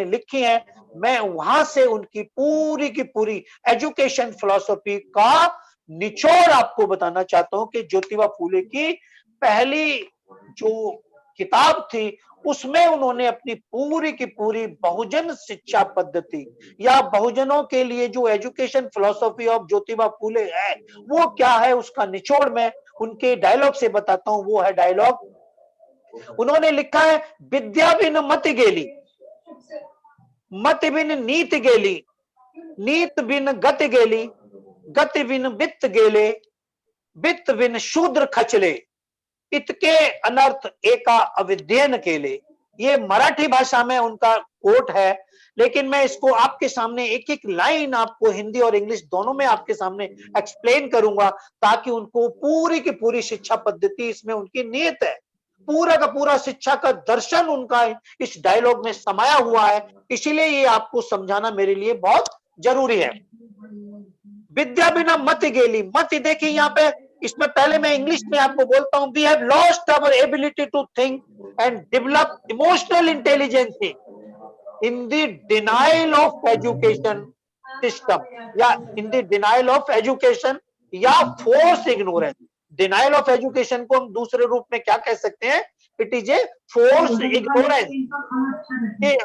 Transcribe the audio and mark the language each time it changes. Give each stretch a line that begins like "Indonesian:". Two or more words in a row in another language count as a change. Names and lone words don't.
Hindi: लिखी हैं, मैं वहां से उनकी पूरी की पूरी
English: education philosophy
Hindi: का निचोड़ आपको बताना चाहता हूं कि ज्योतिबा फूले की पहली जो किताब थी उसमें उन्होंने अपनी पूरी की पूरी बहुजन शिक्षा पद्धति या बहुजनों के लिए जो
English: education philosophy of Jyotiba Phule
Hindi: है वो क्या है, उसका निचोड़ में उनके डायलॉग से बताता हूं। वो है डायलॉग, उन्होंने लिखा है,
Marathi: विद्या बिन मत गेली, मत बिन नीत गेली, नीत बिन गत गेली, गति बिन वित्त गेले, वित्त बिन शूद्र खचले, इतके अनर्थ एका अविद्यन केले।
Hindi: ये मराठी भाषा में उनका कोट है, लेकिन मैं इसको आपके सामने एक एक लाइन आपको हिंदी और इंग्लिश दोनों में आपके सामने एक्सप्लेन करूंगा ताकि उनको पूरी की पूरी शिक्षा पद्धति इसमें उनकी नियत है, पूरा का पूरा शिक्षा का दर्शन उनका इस डायलॉग में समाया हुआ है, इसीलिए ये आपको समझाना मेरे लिए बहुत जरूरी है।
Marathi: विद्या बिना मत गेली,
Hindi: मत देखिए यहाँ पे, इसमें पहले मैं इंग्लिश में आपको बोलता हूं,
English: We have lost our ability to think and develop emotional intelligence in the denial of education system या in the denial of education या force ignorance। denial of education
Hindi: को हम दूसरे रूप में क्या कह सकते हैं,
English: it is a force ignorance.